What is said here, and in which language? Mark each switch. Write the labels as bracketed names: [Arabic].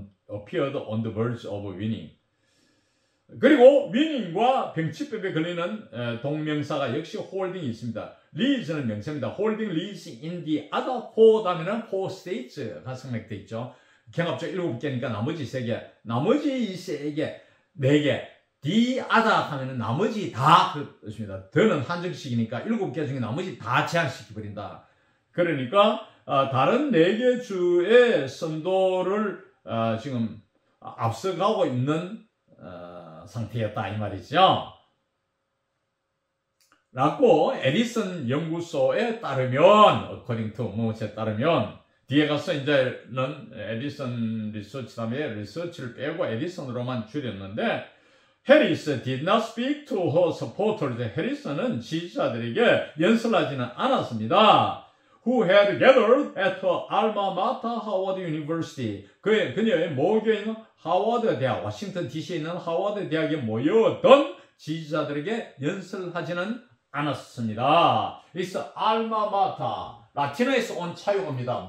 [English] appeared on the verge of winning. [Korean] 그리고 위닝과 병치법에 걸리는 동명사가 역시 holding이 있습니다. leads는 명사입니다. [English] holding leads in the other four [Korean] 다음에는 [English] four states가 [Korean] 생략되어 있죠. 경합주 7개니까 나머지 3개, 나머지 3개, 4개, the other 하면은 나머지 다 그 뜻입니다. 더는 한정식이니까 7개 중에 나머지 다 제한시켜버린다. 그러니까 다른 4개 주의 선도를 지금 앞서가고 있는 상태였다 이 말이죠. 라고 에디슨 연구소에 따르면, according to 뭐에 따르면, 뒤에 가서 이제는 에디슨 리서치 다음에 리서치를 빼고 에디슨으로만 줄였는데, 해리스 [English] did not speak to her supporters. [Korean] 해리스는 지지자들에게 연설하지는 않았습니다. [English] Who had gathered at her alma mater, Howard University. [Korean] 그녀의 모교인 하워드 대학, 워싱턴 DC에 있는 하워드 대학에 모여던 지지자들에게 연설하지는 않았습니다. [English] It's alma mater. [Korean] 라틴어에서 온 차용어입니다.